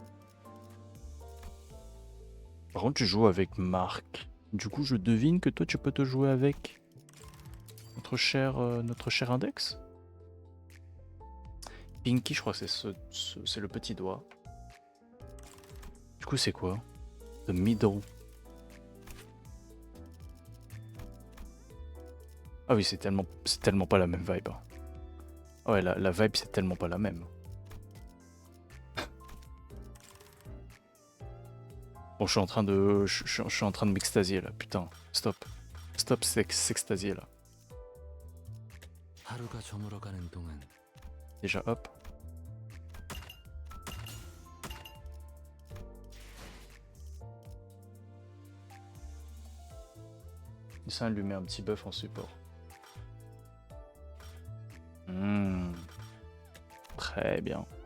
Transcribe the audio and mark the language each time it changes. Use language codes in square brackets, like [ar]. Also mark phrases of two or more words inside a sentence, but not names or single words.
[fr] Par contre, tu joues avec Marc. Du coup, je devine que toi, tu peux te jouer avec... notre cher index. Pinky, je crois que c'est le petit doigt. Du coup, c'est quoi? [en] The middle. [fr] Ah oui, c'est tellement pas la même vibe. Ah ouais, la vibe, c'est tellement pas la même. Bon, je suis en train de m'extasier là, putain. Stop, s'extasier là. [ko] 하루가 저물어가는 동안 [fr] Déjà, hop. Et ça, elle lui met un petit buff en support. Très bien.